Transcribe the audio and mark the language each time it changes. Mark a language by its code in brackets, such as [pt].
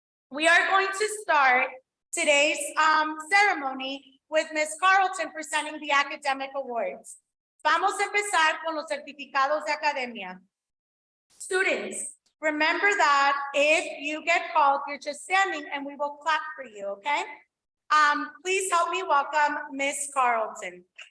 [en] We are going to start today's ceremony with Ms. Carlton presenting the academic awards. [es] Vamos a empezar con los certificados de academia. [en] Students, remember that if you get called, you're just standing and we will clap for you, okay? Please help me welcome Ms. Carlton.